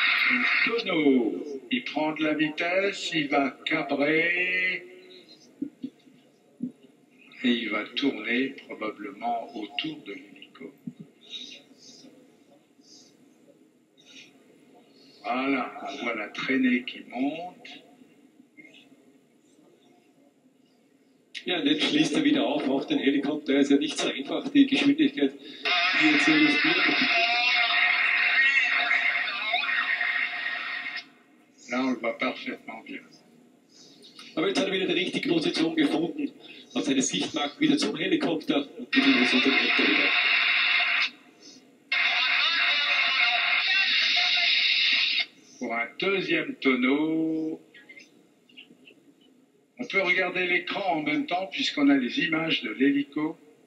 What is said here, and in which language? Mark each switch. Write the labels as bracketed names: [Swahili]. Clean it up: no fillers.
[French] Un tonneau. Il prend de la vitesse, il va cabrer. Et il va tourner probablement autour de l'hélico. Voilà, on voit la traînée qui monte. [German] Ja, und jetzt schließt er wieder auf den Helikopter. Es ist ja nicht so einfach, die Geschwindigkeit die jetzt so riskiert. [French] Là, on le voit parfaitement bien. [German] Aber jetzt hat er wieder die richtige Position gefunden, hat seine Sichtmarke wieder zum Helikopter und beginnt es unter dem Wetter wieder. [French] Pour un deuxième tonneau, on peut regarder l'écran en même temps puisqu'on a les images de l'hélico.